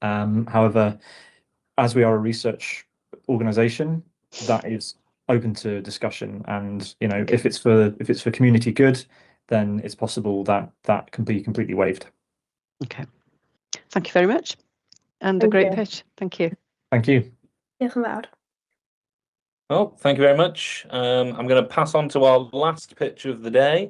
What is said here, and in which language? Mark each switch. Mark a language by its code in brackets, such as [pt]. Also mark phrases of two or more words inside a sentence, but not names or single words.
[en] However, as we are a research organisation, that is open to discussion. And if it's for community good, then it's possible that can be completely waived. Okay. Thank you very much. And a great pitch. Thank you. Thank you. [cy] Diolch yn fawr. [en] Well, thank you very much. I'm going to pass on to our last pitch of the day.